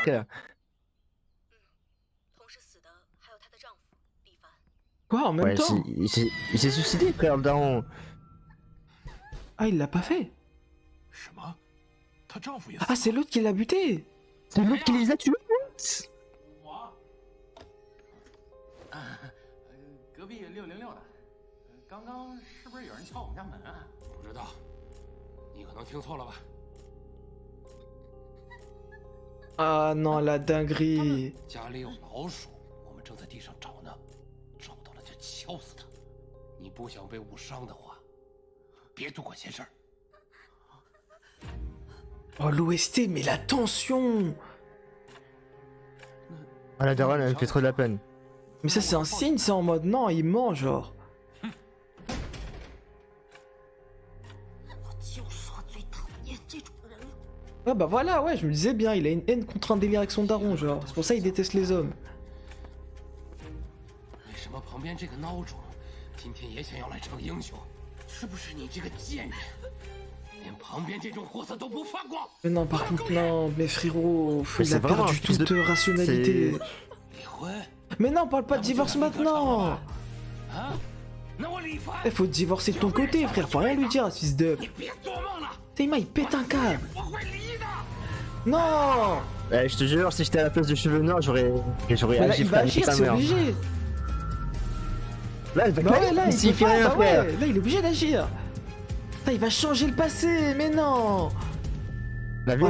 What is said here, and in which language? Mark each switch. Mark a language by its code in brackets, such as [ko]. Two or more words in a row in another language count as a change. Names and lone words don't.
[fr] Quoi, en même temps? Il s'est suicidé, frère, le daron. Ah, il l'a pas fait. Ah, c'est l'autre qui l'a buté. C'est l'autre qui les a tués. [zh] 我，隔壁606的，刚刚是不是有人敲我们家门啊？不知道，你可能听错了吧？ [fr] Ah non, la dinguerie. [zh] 家里有老鼠，我们正在地上找呢，找到了就敲死它。你不想被误伤的话，别多管闲事儿。 [fr] Oh, l'OST, mais la tension. Ah, la daronne, elle me fait trop de la peine. Mais ça, c'est un signe, c'est en mode non, il ment, genre. [zh] 我就说最讨厌这种人了。 [fr] Ouais, bah voilà, ouais, je me disais bien, il a une haine contre un délire avec son daron, genre. C'est pour ça qu'il déteste les hommes. [zh] 为什么旁边这个孬种今天也想要来逞英雄？是不是你这个贱人，连旁边这种货色都不放过？ [fr] Mais non, par contre, non, mais frérot, Mais il a c'est vraiment perdu un fils toute de- rationalité. [zh] 离婚？ [fr] Mais non, parle pas de divorce maintenant. [zh] 啊？那我离婚？ [fr] Eh, faut divorcer de ton côté, frère, faut rien lui dire à ce fils de... [zh] 你别做梦了， [fr] Théma, il pète un câble. [zh] 我会离的。 [fr] Non. Eh, je te jure, si j'étais à la place de cheveux noirs, j'aurais Mais là, agi, il va frère, agir, sa c'est mère. obligé. Là, elle va Bah ouais, là, il s'il peut fait pas, rien bah faire. ouais, là, il est obligé d'agir. Putain, il va changer le passé, mais non. La vie